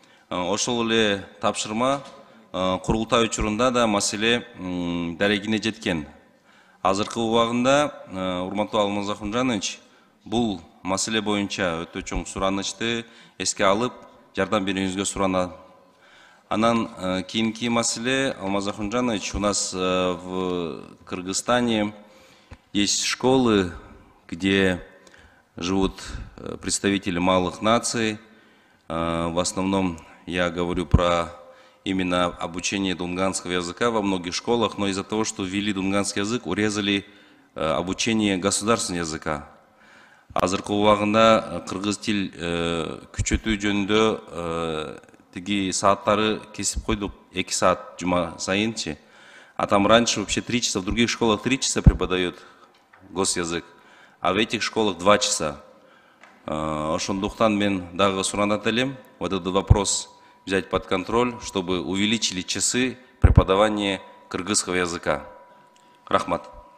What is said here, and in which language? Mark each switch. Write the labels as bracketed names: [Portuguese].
[Kyrgyz] Ошол эле тапшырма курултай учурунда да маселе дарегине жеткен. Азыркы убагында урматтуу Алмаз Ахунжанович бул маселе боюнча өтө чоң суранычты эске алып, жардам берүүңүзгө суранат. Анан кийинки маселе, [Russian] Алмаз Ахунжанович, у нас в Кыргызстане есть школы, где живут представители малых наций. В основном я говорю про именно обучение дунганского языка во многих школах, но из-за того, что ввели дунганский язык, урезали обучение государственного языка. [Kyrgyz] Азыркы убагында кыргыз тил күчөтүү жөнүндө тиги сааттары кесип койдук, 2 саат жума сайынчы. [Russian] А там раньше вообще 3 часа, в других школах 3 часа преподают госязык, а в этих школах 2 часа. [Kyrgyz] Ошондуктан мен дагы суранат элем [Russian] вот этот вопрос взять под контроль, чтобы увеличили часы преподавания кыргызского языка. Рахмат.